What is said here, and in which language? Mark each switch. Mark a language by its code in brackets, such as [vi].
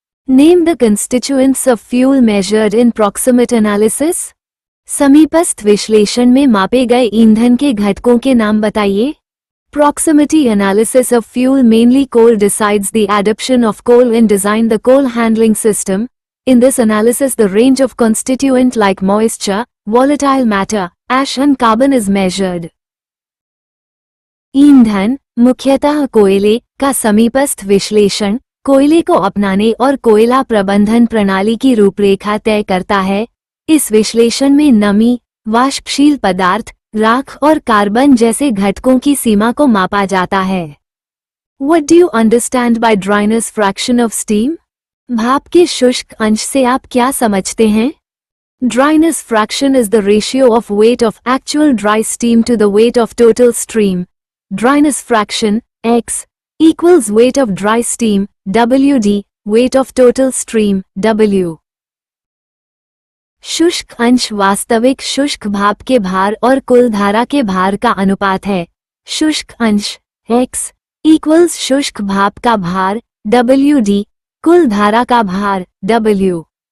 [en] Name the constituents of fuel measured in proximate analysis. [hi] समीपस्थ विश्लेषण में मापे गए ईंधन के घटकों के नाम बताइए। [en] Proximity analysis of fuel mainly coal decides the adoption of coal in design the coal handling system. In this analysis the range of constituent like moisture, volatile matter, ash and carbon is measured. [hi] ईंधन मुख्यतः कोयले का समीपस्थ विश्लेषण कोयले को अपनाने और कोयला प्रबंधन प्रणाली की रूपरेखा तय करता है। इस विश्लेषण में नमी, वाष्पशील पदार्थ, राख और कार्बन जैसे घटकों की सीमा को मापा जाता है। [en] What do you understand by dryness fraction of steam? [hi] भाप के शुष्क अंश से आप क्या समझते हैं? [en] Dryness fraction is the ratio of weight of actual dry steam to the weight of total stream. Dryness fraction, X, equals weight of dry steam, WD, weight of total stream, W. [hi] शुष्क अंश वास्तविक शुष्क भाप के भार और कुल धारा के भार का अनुपात है। शुष्क अंश, X, equals शुष्क भाप का भार, WD, कुल धारा का भार, W.